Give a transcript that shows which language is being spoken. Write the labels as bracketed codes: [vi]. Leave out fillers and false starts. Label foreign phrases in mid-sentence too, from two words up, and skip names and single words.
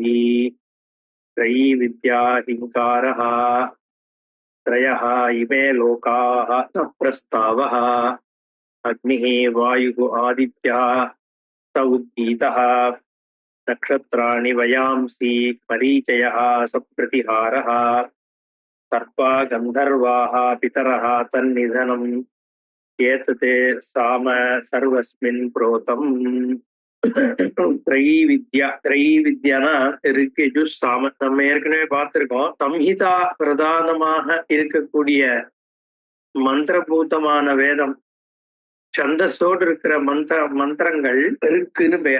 [sa] त्रयी हिंकारः त्रयः इमे लोकाः प्रस्तावः अग्निः वायुः आदित्यः स उद्गीतः नक्षत्राणि वयांसि मरीचयः सप्रतिहारः सर्पा गन्धर्वाः पितरः तन्निधनम् एतते साम सर्वस्मिन् प्रोतम्। [ta] த்ரயீ வித்யானா ரிக் யஜுர் சாம. நம்ம ஏற்கனவே பார்த்திருக்கோம். சம்ஹிதா பிரதானமாக இருக்கக்கூடிய மந்திரபூதமான வேதம், சந்தஸோடு இருக்கிற மந்திரங்கள் ரிக்குன்னு பெயர்.